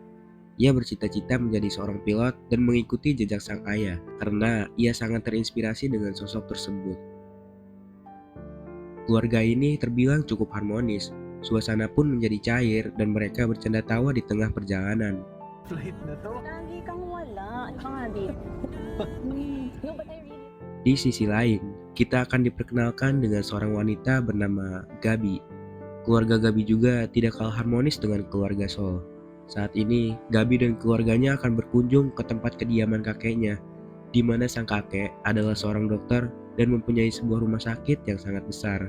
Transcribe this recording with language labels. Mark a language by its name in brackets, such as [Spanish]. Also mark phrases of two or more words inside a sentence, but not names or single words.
[Indonesian] Ia bercita-cita menjadi seorang pilot dan mengikuti jejak sang ayah karena ia sangat terinspirasi dengan sosok tersebut. Keluarga ini terbilang cukup harmonis, suasana pun menjadi cair dan mereka bercanda tawa di tengah perjalanan. [Filipino] Flight na to? Lagi kang wala. Ano ka nga, [English] babe? No, but I really... [Indonesian] Di sisi lain, kita akan diperkenalkan dengan seorang wanita bernama Gabi. Keluarga Gabi juga tidak kalah harmonis dengan keluarga Sol. Saat ini, Gabi dan keluarganya akan berkunjung ke tempat kediaman kakeknya, di mana sang kakek adalah seorang dokter dan mempunyai sebuah rumah sakit yang sangat besar.